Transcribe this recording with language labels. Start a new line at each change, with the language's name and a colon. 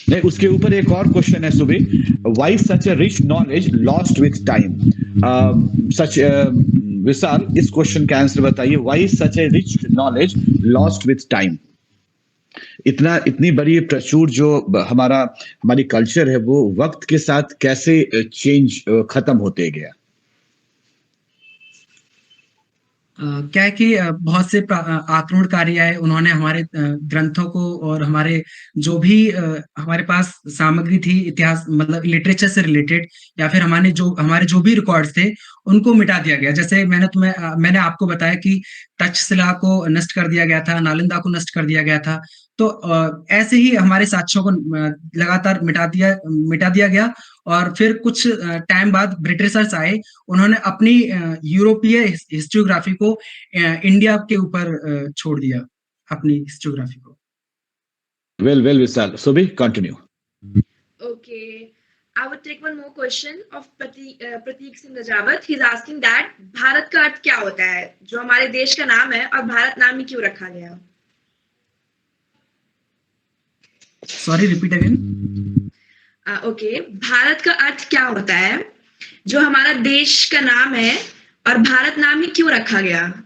Hindi: नहीं, उसके ऊपर एक और क्वेश्चन है सुबी.
English: Why such a rich knowledge lost with time?
Hindi: विशाल, इस क्वेश्चन का आंसर बताइए.
English: Why such a rich knowledge lost with time?
Hindi: इतनी बड़ी प्रचुर जो हमारी कल्चर है वो वक्त के साथ कैसे चेंज खत्म होते गया? क्या है कि बहुत से आक्रमणकारी आए, उन्होंने हमारे ग्रंथों को और हमारे जो भी हमारे पास सामग्री थी इतिहास मतलब लिटरेचर से रिलेटेड, या फिर हमारे जो भी रिकॉर्ड्स थे उनको मिटा दिया गया. जैसे मैंने आपको बताया कि तक्षशिला को नष्ट कर दिया गया था, नालंदा को नष्ट कर दिया गया था. तो ऐसे ही हमारे साक्ष्यों को लगातार मिटा दिया गया, और फिर कुछ टाइम बाद ब्रिटिशर्स आए, उन्होंने अपनी यूरोपीय हिस्टोग्राफी को इंडिया के ऊपर छोड़ दिया, अपनी हिस्टोग्राफी को.
English: Well, Vishal. Subhi, continue. Okay. I would take one more question of Prateek Singh Rajawat.
Hindi: He's asking that Bharat का अर्थ क्या होता है, जो हमारे देश का नाम है, और भारत नाम ही क्यों रखा गया?
English: Sorry, repeat again. Okay.
Hindi: Bharat का अर्थ क्या होता है, जो हमारा देश का नाम है, और भारत नाम ही क्यों रखा गया?